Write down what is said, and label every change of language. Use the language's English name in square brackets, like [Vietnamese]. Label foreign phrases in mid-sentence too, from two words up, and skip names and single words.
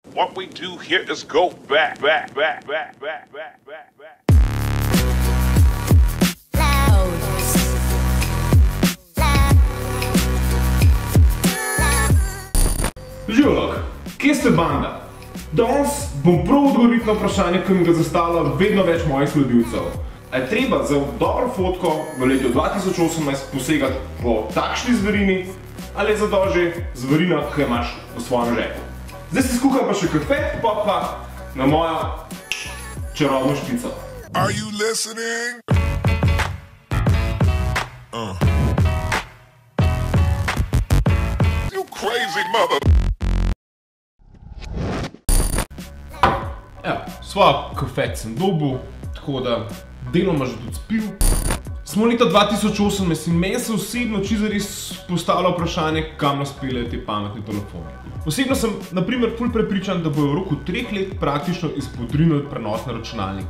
[English] What we do here is go back. [Slovenian] Živlok, kje ste banda? Danes bom prav odgovoril na vprašanje, ki mi ga zastavlja vedno več mojih sledilcev. A je treba za dobro fotko v letu 2018 posegati po takšni zverini ali je zadol že zverina, ki imaš v svojem žepu? Zdaj si skuham pa še kafe, pa na mojo čarobno špico. [English] Are you listening? You crazy mother. [Slovenian] Evo, svoj kafet sem dobil, tako da deloma že tudi spil. Smo leta 2018 in meni se osebno čisto res postavlja vprašanje, kam nas peljejo te pametni telefoni. Osebno sem, na primer, ful prepričan, da bojo v roku 3 let praktično izpodrinili prenosne računalnike.